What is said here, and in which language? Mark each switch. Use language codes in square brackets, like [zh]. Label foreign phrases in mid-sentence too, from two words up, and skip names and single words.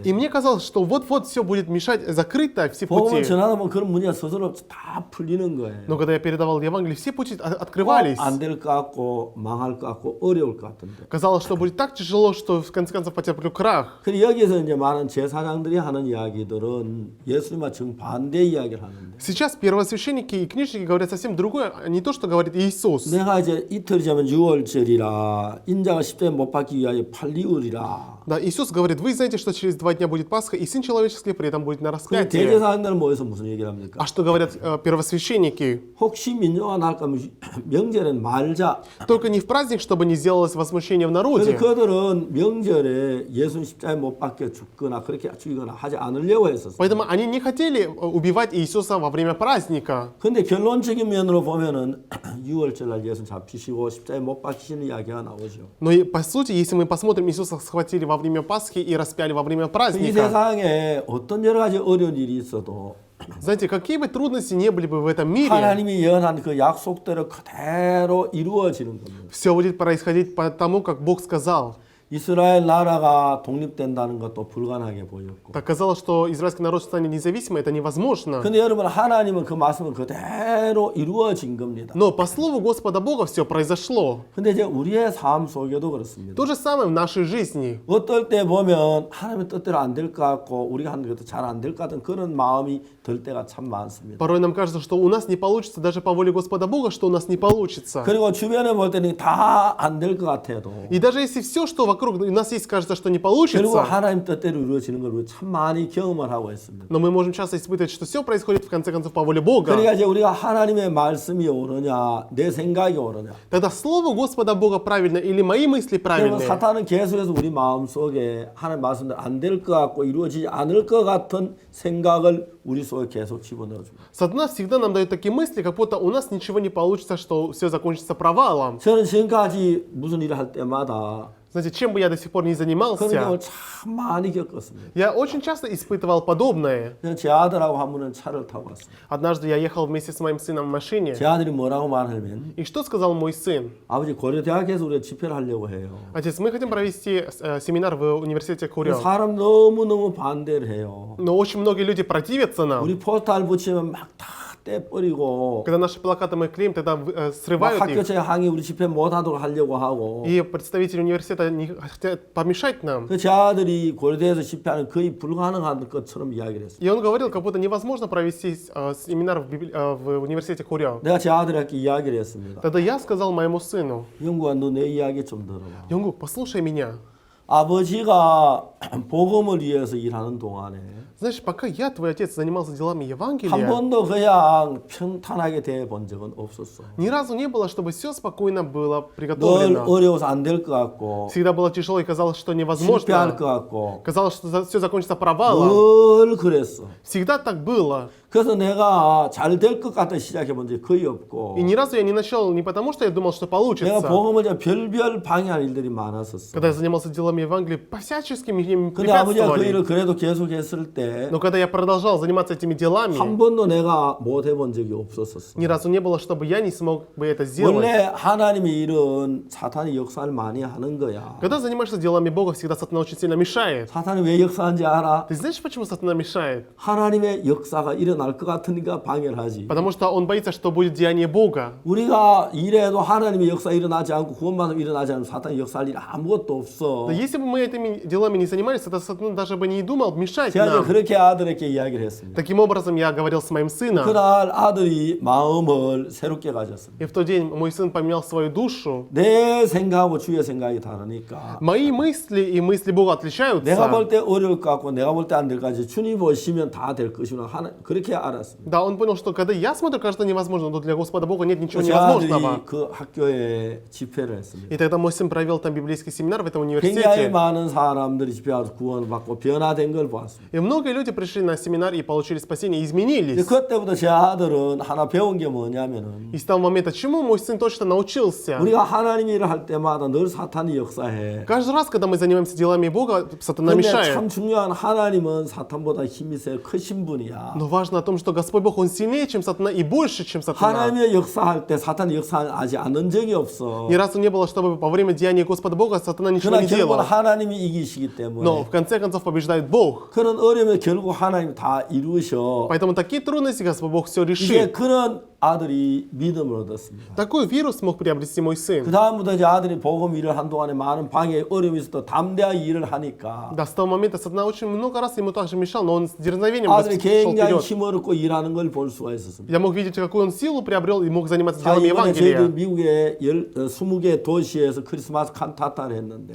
[ru] И мне казалось, что вот-вот все будет мешать, закрыто все [ko] 복음을 [ru] пути. [ko] 전하다 보면 그런 문제가 스스로 다 풀리는 거예요. [ru] Но когда я передавал Евангелие, все пути открывались. [ko] 안 될 것 같고 망할 것 같고 어려울 것 같은데. [ru] Казалось, что будет так тяжело, что в конце концов потерплю крах. [ko] 그리고 여기서 이제 많은 제사장들이 하는 이야기들은 예수님과 정반대 이야기를 하는데. [ru] Сейчас первосвященники и книжники говорят совсем другое, а не то, что говорит Иисус. [ko] 내가 이제 이틀 전에 6월절이라 인자가 십자가에 못 박기 위하여 팔리우리라. [ru] Да, Иисус говорит, вы знаете, что через 2 дня будет Пасха, и Сын Человеческий при этом будет на [ko] 그 [ru] распятии. [ko] 대제사장들은 모여서 무슨 얘기를 합니까? [ru] А что говорят первосвященники? [ko] 혹시 민요가 날까 명절엔 말자. [ru] Только не в праздник, чтобы не сделалось возмущение в народе. [ko] 그래서 그들은 명절에 예수님 십자가에 못 박혀 죽거나 그렇게 죽이거나 하지 않으려고 했었어요. [ru] Поэтому они не хотели убивать Иисуса во время праздника. [ko] 근데 결론적인 면으로 보면은 6월절날 예수 잡히시고 십자가에 못 박히시는 이야기가 나오죠. [ru] Но и по сути, если мы посмотрим, Иисуса схватили во время Пасхи и распяли во время [ko] 이 [ru] праздника. [ko] 세상에 어떤 여러 가지 어려운 일이 있어도 [ru] Знаете, какие бы трудности не были бы в этом мире, [ko] 하나님이 예언한 그 약속대로 그대로 이루어지는 겁니다. [ru] все будет происходить по тому, как Бог сказал. [ko] 이스라엘 나라가 독립된다는 것도 불가능하게 보였고. [ru] Так казалось, что израильский народ станет независимым, это невозможно. [ko] 근데 여러분 하나님은 그 말씀은 그대로 이루어진 겁니다. [ru] Но по слову Господа Бога все произошло. [ko] 근데 이제 우리의 삶 속에도 그렇습니다. [ru] То же самое в нашей жизни. [ko] 어떨 때 보면 하나님의 뜻대로 안 될 것 같고 우리가 하는 것도 잘 안 될 것 같은 그런 마음이 들 때가 참 많습니다. [ru] Порой нам кажется, что у нас не получится, даже по воле Господа Бога, что у нас не получится. [ko] 그리고 주변에 볼 때는 다 안 될 것 같아도 [ru] И даже если все, что вокруг, и у нас есть, кажется, что не [ko] 결국 [ru] получится, [ko] 하나님 뜻대로 이루어지는 걸 우리가 참 많이 경험을 하고 있습니다. [ru] но мы можем часто испытывать, что все происходит в конце концов по воле Бога. [ko] 그러니까 이제 우리가 하나님의 말씀이 옳으냐, 내 생각이 옳으냐. [ru] Тогда слово Господа Бога правильно или мои мысли [ko] 그러면 [ru] правильные? [ko] 사탄은 계속해서 우리 마음 속에 하나님 말씀대로 안 될 것 같고 이루어지지 않을 것 같은 생각을 우리 속에 계속 집어넣어줍니다. [ru] Сатана всегда нам дает такие мысли, как будто у нас ничего не получится, что все закончится провалом. [ko] 저는 지금까지 무슨 일을 할 때마다 [ru] Знаете, чем бы я до сих пор не [ko] 그런 [ru] занимался, [ko] 경험을 참 많이 겪었습니다. [ru] я очень часто испытывал подобное. [ko] 저는 제 아들하고 한 번은 차를 타고 왔습니다. [ru] Однажды я ехал вместе с моим сыном в машине, [ko] 제 아들이 뭐라고 말하면 [ru] и что сказал мой сын? [ko] 아버지 고려대학에서 우리가 집회를 하려고 해요. [ru] Отец, мы хотим провести семинар в университете Курё, [ko] 사람 너무너무 반대를 해요. [ru] но очень многие люди противятся нам. [ko] 우리 포스터를 붙이면 막 다 떼버리고 [ru] Когда наши плакаты мы клеим, тогда [ko] 막 [ru] срывают [ko] 학교 [ru] их, [ko] 제 항의 우리 집회 못하도록 하려고 하고 [ru] и представители университета не хотят помешать нам. [ko] 그 제 아들이 고려대에서 집회하는 거의 불가능한 것처럼 이야기를 했어요. [ru] И он говорил, как будто невозможно провести семинар в университете Курё. [ko] 내가 제 아들에게 이야기를 했습니다. [ru] Тогда я сказал моему сыну: [ko] 영구야 너 내 이야기 좀 들어봐. [ru] Йонгук, послушай меня. [ko] 아버지가 복음을 위해서 일하는 동안에 [ru] Знаешь, пока я, твой отец, занимался делами [ko] 한 [ru] Евангелия, [ko] 번도 그냥 평탄하게 대본 적은 없었어. [ru] ни разу не было, чтобы все спокойно было [ko] 늘 [ru] приготовлено. [ko] 어려워서 안 될 것 같고 [ru] Всегда было тяжело и казалось, что [ko] 실패할 [ru] невозможно. [ko] 것 같고 [ru] Казалось, что все закончится провалом. [ko] 늘 그랬어. [ru] Всегда так было. [ko] 그래서 내가 잘 될 것 같아 시작해 본 적이 거의 없고 [ru] И ни разу я не начал не потому, что я думал, что [ko] 내가 [ru] получится. [ko] 복음을 이제 별별 방해할 일들이 많았었어. [ru] Когда я занимался делами Евангелия, всячески мне [ko] 근데 아버지가 그 [ru] препятствовали. [ko] 일을 그래도 계속 했을 때 [ru] Но когда я продолжал заниматься этими делами, [ko] 한 번도 내가 못 해본 적이 없었었어. [ru] ни разу не было, чтобы я не смог бы это сделать. [ko] 원래 하나님의 일은 사탄이 역사를 많이 하는 거야. [ru] Когда занимаешься делами Бога, всегда сатана очень сильно мешает. [ko] 사탄이 왜 역사하는지 알아? [ru] Ты знаешь, почему сатана мешает? [ko] 하나님의 역사가 일어날 것 같으니까 방해를 하지. [ru] Потому что он боится, что будет деяние Бога. [ko] 우리가 일해도 하나님의 역사 일어나지 않고 구원받으면 일어나지 않으면 사탄이 역사할 일 아무것도 없어. [ru] Но если бы мы этими делами не занимались, то сатана даже бы не думал мешать [ko] 제가 이제 [ru] нам. [ko] 그렇게 아들에게 이야기를 했습니다. [ru] Таким образом, я говорил с моим сыном. [ko] 그날 아들이 마음을 새롭게 가졌습니다. [ru] И в тот день мой сын поменял свою душу. [ko] 내 생각하고 주의 생각이 다르니까 [ru] Мои мысли и мысли Бога [ko] 내가 [ru] отличаются. [ko] 볼 때 어려울 것 같고 내가 볼 때 안 될 것 같지 주님 보시면 다 될 것이구나 그렇게 알았습니다. [ru] Да, он понял, что когда я смотрю, кажется невозможно, но для Господа Бога нет ничего [ko] 제 아들이 [ru] невозможного. [ko] 그 학교에 집회를 했습니다. [ru] И тогда мой сын провел там библейский семинар в этом [ko] 굉장히 [ru] университете. [ko] 많은 사람들이 집회 와서 구원받고 변화된 걸 보았습니다. [ru] И многие люди пришли на семинар и получили спасение, и [ko] 이제 [ru] изменились. [ko] 그때부터 제 아들은 하나 배운 게 뭐냐면은 [ru] И с того момента, чему мой сын точно научился? [ko] 우리가 하나님 일을 할 때마다 늘 사탄이 역사해. [ru] Каждый раз, когда мы занимаемся делами Бога, сатана [ko] 근데 [ru] мешает. [ko] 참 중요한 하나님은 사탄보다 힘이 세 크신 분이야. [ru] Но важно о том, что Господь Бог, Он сильнее, чем сатана, и больше, чем сатана. [ko] 하나님의 역사할 때 사탄이 역사하지 않은 적이 없어. [ru] Ни разу не было, чтобы во время деяния Господа Бога сатана ничего [ko] 그러나 [ru] не [ko] 결국은 [ru] делал. [ko] 하나님이 이기시기 [ru] Но [ko] 때문에 [ru] в конце концов побеждает Бог. [ko] 그런 어려움을 결국 하나님이 다 이루셔. [ru] Поэтому такие трудности Господь Бог все [ko] 이제 [ru] решит. [ko] 그런 아들이 믿음을 얻었습니다. [ru] Такой вирус смог приобрести мой [ko] 그 [ru] сын. [ko] 다음부터 이제 아들이 복음 일을 한 동안에 많은 방해 어려움이 있어도 담대하게 일을 하니까 [ru] Да, с того момента сатана очень много раз ему также мешал, но он с дерзновением [ko] 아들이 [ru] шел [ko] 굉장히 [ru] вперед. [ko] 힘을 얻고 일하는 걸 볼 수가 있었습니다. [ru] Я мог видеть, какую он силу приобрел и мог заниматься [ko] 자, [ru] делами [ko] 이번에 저희들 [ru] Евангелия. [ko] 미국의 20개 도시에서 크리스마스 칸타타를 했는데